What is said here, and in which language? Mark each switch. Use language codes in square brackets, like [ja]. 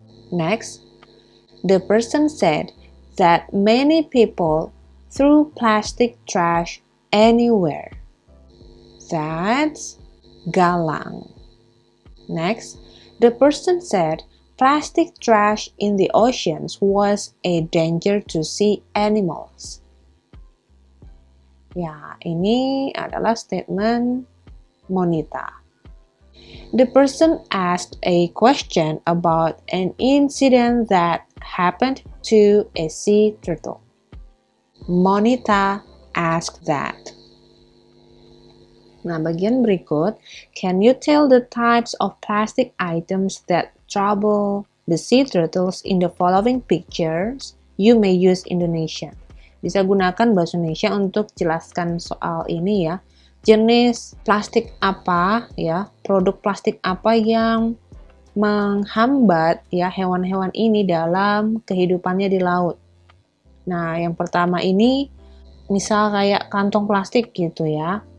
[en] Next, the person said that many people threw plastic trash anywhere. That's Galang. Next, the person said plastic trash in the oceans was a danger to sea animals. [id] Ya, ini adalah statement Monita. [en] The person asked a question about an incident that happened to a sea turtle. Monita asked that. [id] Nah, bagian berikut, [en] can you tell the types of plastic items that trouble the sea turtles in the following pictures? You may use Indonesian. [id] Bisa gunakan bahasa Indonesia untuk jelaskan soal ini ya. Jenis plastik apa ya, produk plastik apa yang menghambat ya hewan-hewan ini dalam kehidupannya di laut. Nah, yang pertama ini misal kayak kantong plastik gitu ya.